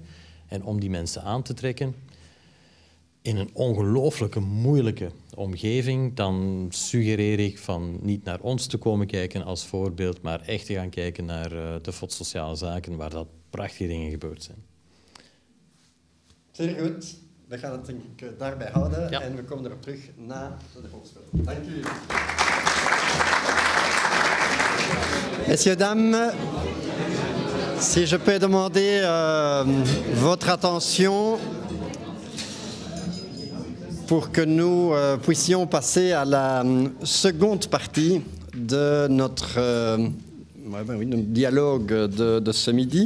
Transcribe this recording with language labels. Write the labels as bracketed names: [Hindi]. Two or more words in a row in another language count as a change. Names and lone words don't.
[Dutch] En om die mensen aan te trekken in een ongelooflijke moeilijke omgeving, dan suggereer ik van niet naar ons te komen kijken als voorbeeld, maar echt te gaan kijken naar de FOD Sociale Zaken, waar dat prachtige dingen gebeurd zijn. Zeer goed. We gaan het denk ik daarbij houden en we komen erop terug na de hoofdspel. Dank u. [French] Messieurs, dames, si je peux demander votre attention pour que nous puissions passer à la seconde partie de notre dialogue de ce midi.